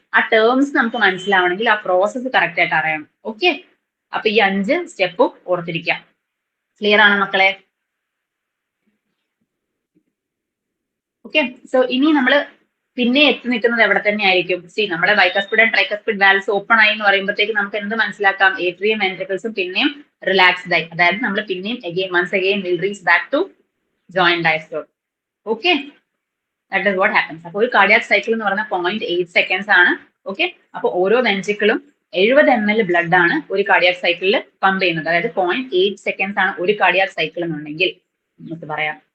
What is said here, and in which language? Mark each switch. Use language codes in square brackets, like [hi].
[ml] ആ ടേംസ് നമുക്ക് മനസ്സിലാവണമെങ്കിൽ ആ പ്രോസസ്സ് കറക്റ്റ് ആയിട്ട് അറിയണം. ഓക്കെ, അപ്പൊ ഈ 5 സ്റ്റെപ്പും ഓർത്തിരിക്കാം. ക്ലിയർ ആണോ മക്കളെ? ഓക്കെ, സോ ഇനി നമ്മൾ പിന്നെ എത്തി നിൽക്കുന്നത് എവിടെ തന്നെ ആയിരിക്കും? സി, നമ്മുടെ bicuspid and tricuspid valves open ആയി എന്ന് പറയുമ്പോഴത്തേക്ക് നമുക്ക് എന്ത് മനസ്സിലാക്കാം? ഏട്രിയം വെൻട്രിക്കിൾസും പിന്നെയും റിലാക്സ്ഡ് ആയി. അതായത് നമ്മൾ പിന്നെയും [en] once again will reach back to joint diastole. Okay, that is what happens. [ml] അപ്പോൾ ഒരു കാർഡിയാക് സൈക്കിൾ എന്ന് പറഞ്ഞാൽ 0.8 സെക്കൻഡ്സ് ആണ്. ഓക്കെ, അപ്പൊ ഓരോ വെൻട്രിക്കിളും 70 ml ബ്ലഡ് ആണ് ഒരു കാർഡിയാക് സൈക്കിളിൽ പമ്പ് ചെയ്യുന്നത്. അതായത് 0.8 സെക്കൻഡ്സ് ആണ് ഒരു കാർഡിയാക് സൈക്കിൾ എന്നുണ്ടെങ്കിൽ നമുക്ക് പറയാം.